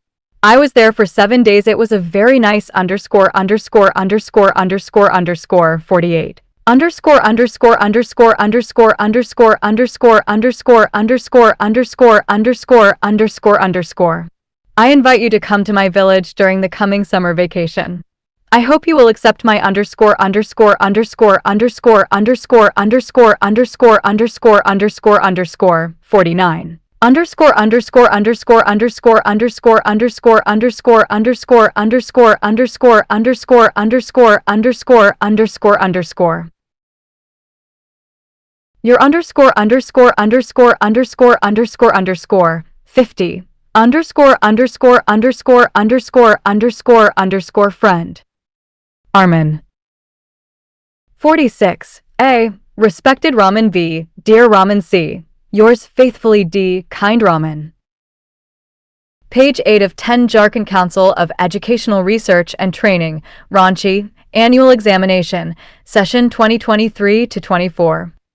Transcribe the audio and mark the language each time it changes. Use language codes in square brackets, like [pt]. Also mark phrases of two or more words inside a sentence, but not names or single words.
[en] I was there for 7 days. It was a very nice underscore underscore underscore underscore underscore 48. Underscore underscore underscore underscore underscore underscore underscore underscore underscore underscore underscore underscore. I invite you to come to my village during the coming summer vacation. I hope you will accept my underscore underscore underscore underscore underscore underscore underscore underscore underscore underscore 49. underscore underscore underscore underscore underscore underscore underscore underscore underscore underscore underscore underscore underscore underscore underscore. Your underscore underscore underscore underscore underscore underscore 50 underscore underscore underscore underscore underscore underscore friend. Armin. 46. A. Respected Ramen V. Dear Ramen C. Yours faithfully D. Kind Ramen. Page 8 of 10 Jharkhand Council of Educational Research and Training, Ranchi, Annual Examination, Session 2023 to 24.